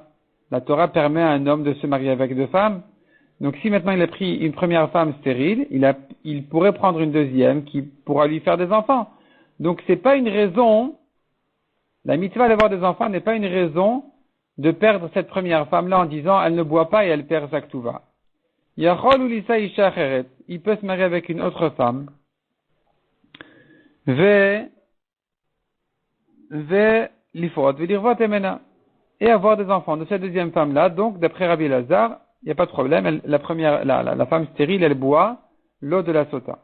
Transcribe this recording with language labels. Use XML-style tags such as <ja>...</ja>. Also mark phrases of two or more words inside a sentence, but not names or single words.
<fr>La Torah permet à un homme de se marier avec deux femmes. Donc si maintenant il a pris une première femme stérile, il pourrait prendre une deuxième qui pourra lui faire des enfants. Donc c'est pas une raison, la mitzvah d'avoir des enfants n'est pas une raison de perdre cette première femme-là en disant elle ne boit pas et elle perd sa ktuva.</fr> <he>Yachol ulisa isha acheret,</he> <fr>il peut se marier avec une autre femme. Lifrot, et avoir des enfants de cette deuxième femme-là. Donc, d'après Rabbi Lazar, il n'y a pas de problème. La femme stérile, elle boit l'eau de la sota.</fr>